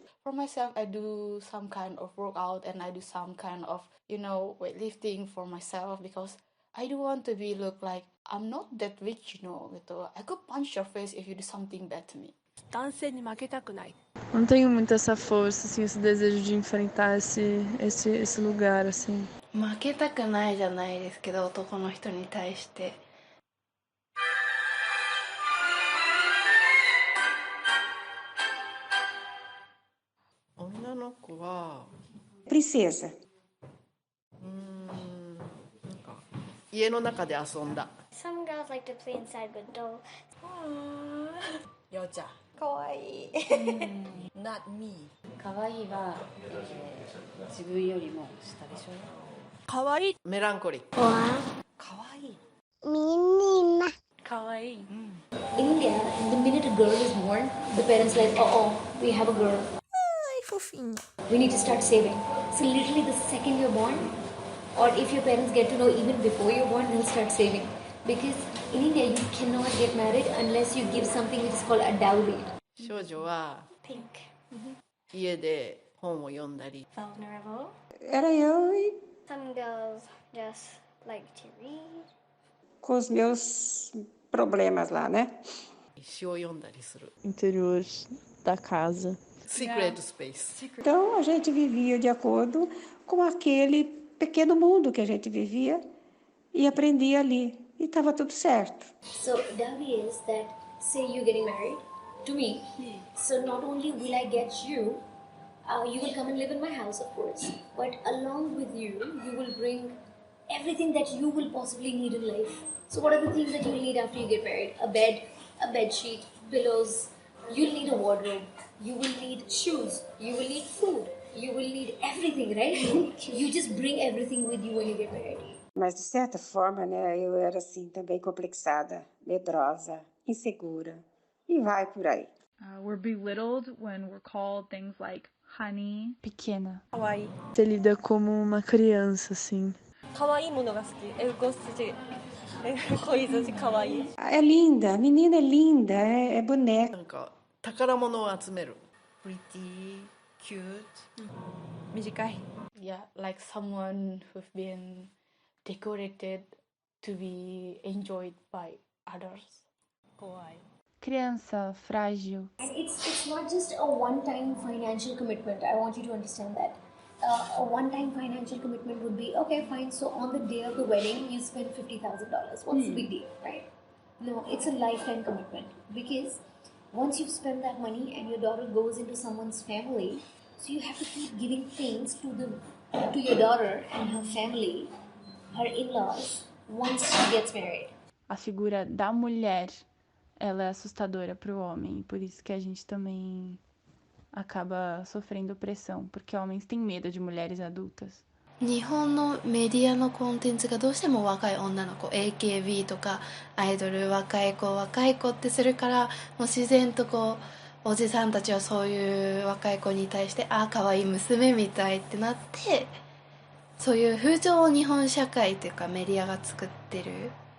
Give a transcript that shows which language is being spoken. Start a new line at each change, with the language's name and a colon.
English: For myself, I do some kind of workout and I do some kind of, weightlifting for myself because I don't want to look like I'm not that rich, gitu. I could punch your face if you do something bad to me.
Japanese: 男性に負けたくない。
Portuguese: Não tenho muito essa força, assim, esse desejo de enfrentar esse lugar, assim.
Japanese: 負けたくないじゃないですけど、男の人に対して。女の子は
Portuguese: Princesa.
Japanese: なんか家の中で遊んだ。
English: Some girls like to play inside with dolls.
Japanese: ようちゃん。かわいい。
English: Not me.
Japanese: かわいいは、自分よりも下でしょ。かわいい。メランコリー。かわいい。
Portuguese: Menina.
Japanese: かわいい。
English: In India, the minute a girl is born, the parents like, oh, we have a girl.
Portuguese: Ai, fofinho.
English: We need to start saving. So literally the second you're born, or if your parents get to know even before you're born, they'll start saving. Because in India, you cannot get married unless you give something which is called a dowry.
Japanese: 少女は
English: Pink.
Japanese: 家で本を読んだり。
English: Vulnerable.
Portuguese: Era eu e
English: Some girls just like to read.
Portuguese: com os meus problemas lá, né?
Japanese: 詩を読んだりする。
Portuguese: Interior da casa.
English: Secret space.
Portuguese: Então a gente vivia de acordo com aquele pequeno mundo que a gente vivia e aprendia ali. E estava tudo certo.
English: So dowry is that, say you're getting married to me. So not only will I get you, you will come and live in my house, of course. But along with you, you will bring everything that you will possibly need in life. So what are the things that you will need after you get married? A bed sheet, pillows. You'll need a wardrobe. You will need shoes. You will need food. You will need everything, right? You just bring everything with you when you get married.
Portuguese: Mas de certa forma, né, eu era assim também complexada, medrosa, insegura. E vai por aí.
English: We're belittled when we're called things like honey.
Portuguese: Pequena.
Japanese: かわいい。
Portuguese: Você lida como uma criança, assim.
Japanese: かわいいものが好き。
Portuguese: Eu gosto de coisas de かわいい。 É linda, a menina é linda, é boneca.
Japanese: なんか宝物を集める。
English: Pretty, cute.
Japanese: 短い。
English: Yeah, like someone who've been decorated to be enjoyed by others.
Japanese: 怖い。
Portuguese: Criança, frágil.
English: And it's not just a one-time financial commitment. I want you to understand that. A one-time financial commitment would be, okay, fine, so on the day of the wedding, you spend $50,000. What's the big deal, right? No, it's a lifetime commitment. Because once you've spent that money and your daughter goes into someone's family, so you have to keep giving things to your daughter and her family, her in-laws, once she gets married.
Portuguese: A figura da mulher, ela é assustadora para o homem. Por isso que a gente também acaba sofrendo pressão. Porque homens têm medo de mulheres adultas.
Japanese: 日本のメディアのコンテンツがどうしても若い女の子 AKB とかアイドル若い子ってするからもう自然とこうおじさんたちはそういう若い子に対して可愛い娘みたいってなってそういう風潮を日本社会というかメディアが作ってる